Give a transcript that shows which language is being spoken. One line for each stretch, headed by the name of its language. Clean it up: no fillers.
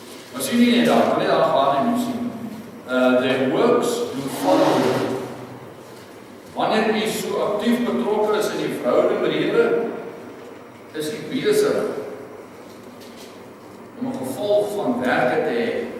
Afrikaans: Maar sien nie net daar, maar net daar gaan jy sien.
English: Their works do follow them.
Afrikaans: Wanneer jy so aktief betrokke is in die verhouding met die Here, is jy besig om 'n gevolg van werke te hê.